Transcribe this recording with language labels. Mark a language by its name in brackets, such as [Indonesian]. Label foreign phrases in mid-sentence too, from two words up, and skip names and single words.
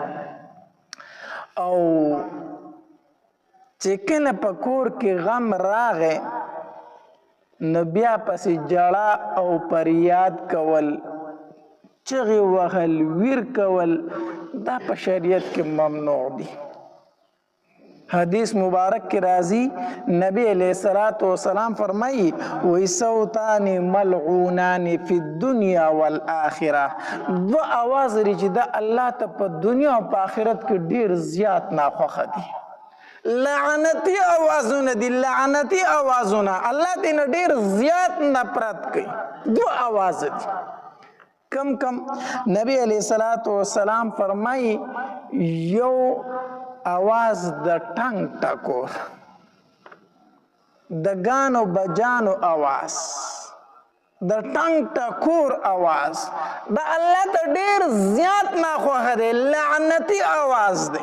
[Pashto] او چې کله په کور کې غم راغی نو بیا پسې جړه او فریاد کول، چغې وهل، ویر کول، دا په شریعت کې ممنوع دي. حدیث مبارک کی راضی نبی [Arabic] علیہ الصلوۃ والسلام [Pashto] فرمائی وی [Arabic] صوتان ملعونان فی الدنیا والآخرہ، [Pashto] دو آواز لري چې د الله ته په دنیا او په آخرت کې ډیر زیات ناخوښه دي. لعنتی آوازونه دي، لعنتی آوازونه. الله دې نه ډېر زیات نفرت کوي. دو آواز دي. کم کم نبی [Arabic] علیہ الصلوۃ والسلام [Pashto] فرمایي یو آواز د ټنګ ټکور، د ګانو بجانو آواز، د ټنګ ټکور آواز د الله ته ډېر زیات ناخوښه دی، لعنتي آواز دی.